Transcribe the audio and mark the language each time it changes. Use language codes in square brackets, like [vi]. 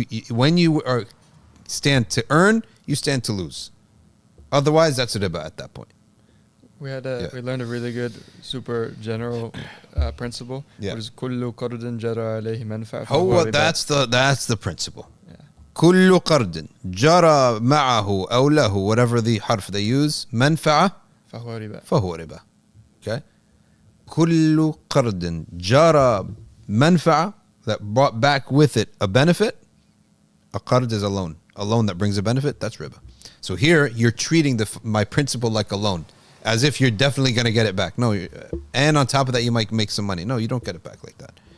[en] When you stand to earn, you stand to lose. Otherwise, that's riba at that point. We learned a really good, super general principle. Yeah. Which is [ar] كل قرض جرى عليه منفعة فهو ربا. [en] That's the principle. [ar] كل قرض جرى معه أو له, [en] whatever the harf they use, [ar] منفعة فهو ربا. [en] Okay. [ar] كل قرض جرى منفعة, [en] that brought back with it a benefit. A qard is a loan that brings a benefit. That's riba. So here you're treating my principle like a loan, as if you're definitely going to get it back. No, and on top of that, you might make some money. No, you don't get it back like that.